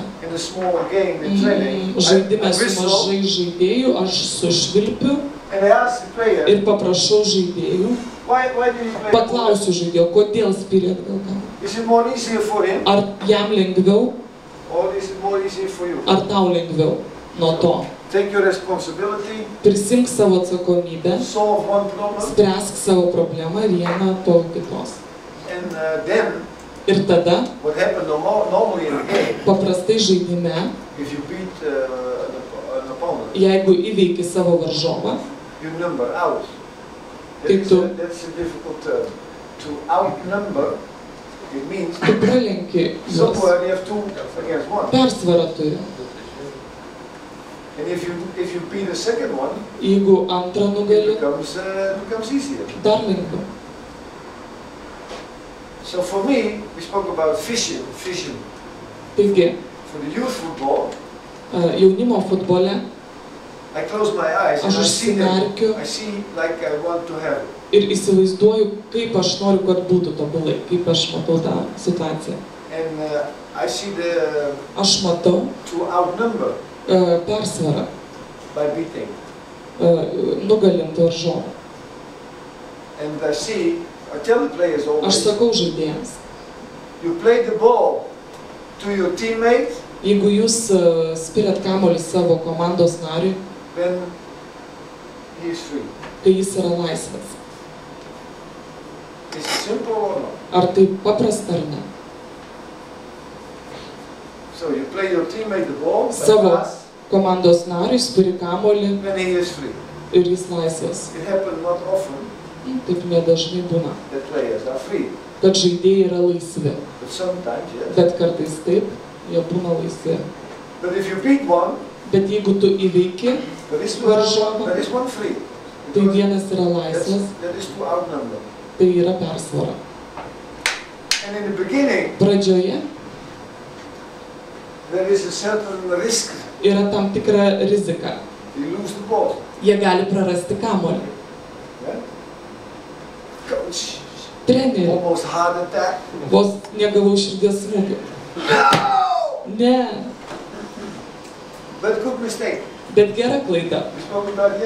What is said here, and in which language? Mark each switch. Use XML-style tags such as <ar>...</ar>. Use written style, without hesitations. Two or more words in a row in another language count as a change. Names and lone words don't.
<en>in a small game in training,</en> <lt>žaidime</lt> <en>I</en> <lt>su</lt> <en>whistle</en> <lt>mažai žaidėjų, aš sušvilpiu</lt> <en>and I ask the player,</en> <lt>ir paprašau žaidėjų,</lt> <en>why do you play?</en> <lt>paklausiu žaidėjo, kodėl spyrė atgal kamuolį.</lt> <en>Is it more easier for him</en> <lt>Ar jam lengviau,</lt> <en>or is it more easier for you?</en> <lt>ar tau lengviau nuo to.</lt> <en>Take your responsibility,</en> <lt>Prisimk savo atsakomybę,</lt> <en>solve one problem,</en> <lt>spręsk savo problemą vieną po kitos.</lt> <en>and then</en> <lt>Ir tada,</lt> <en>what happened normally in a game,</en> <lt>paprastai žaidime,</lt> <en>if you beat an opponent,</en> <lt>jeigu įveiki savo varžovą,</lt> <en>you number out.</en> <lt>Taip tu.</lt> <en>That's a difficult term. To outnumber, it means</en> <lt>tu pralenki juos,</lt> <en>somewhere you have 2 against 1.</en> <lt>persvarą turi.</lt> <en>And if you beat the second one,</en> <lt>Jeigu antrą</lt> <en>it</en> <lt>nugali,</lt> <en>becomes easier.</en> <lt>dar lengviau.</lt> <en>So for me, we spoke about vision.</en> <lt>Taigi,</lt> <en>For the youth football,</en> <lt>jaunimo futbole</lt> <en>I close my eyes and</en> <lt>aš</lt> <en>I see them.</en> <lt>užsimerkiu</lt> <en>I see like I want to have it.</en> <lt>ir įsivaizduoju, kaip aš noriu, kad būtų tobulai, kaip aš matau tą situaciją.</lt> <en>And I see</en> <lt>Aš matau</lt> <en>to outnumber</en> <lt>persvarą,</lt> <en>by beating.</en> <lt>nugalint varžovą.</lt> <en>And I tell the players</en> <lt>Aš</lt> <en>always,</en> <lt>sakau žaidėjams,</lt> <en>you play the ball to your teammate,</en> <lt>jeigu jūs spiriat kamuolį savo komandos nariui,</lt> <en>then he is free.</en> <lt>kai jis yra laisvas.</lt> <en>Is it simple or not?</en> <lt>Ar tai paprasta ar ne?</lt> <en>So you play your teammate the ball,</en> <lt>Savo</lt> <en>but</en> <lt>komandos nariui spiri kamuolį</lt> <en>then he is free.</en> <lt>ir jis laisvas.</lt> <en>It happens not often</en> <lt>Taip nedažnai būna,</lt> <en>that players are free,</en> <lt>kad žaidėjai yra laisvi,</lt> <en>but sometimes yes.</en> <lt>bet kartais taip, jie būna laisvi.</lt> <en>But if you beat one,</en> <lt>Bet jeigu tu įveiki,</lt> <en>there is one free.</en> <lt>tai</lt> <en>Because</en> <lt>vienas yra laisvas,</lt> <en>that is to outnumber.</en> <lt>tai yra persvara.</lt> <en>And in the beginning,</en> <lt>Pradžioje</lt> <en>there is a certain risk.</en> <lt>yra tam tikra rizika.</lt> <en>You lose the ball.</en> <lt>Jie gali prarasti kamuolį.</lt> <en>Yeah? Coach,</en> <lt>Treneri,</lt> <en>almost heart attack.</en> <lt>vos negavau širdies smūgio.</lt> <en>No!</en> <lt>Ne,</lt> <en>But good mistake.</en> <lt>bet gera klaida.</lt> <en>We spoke about it</en>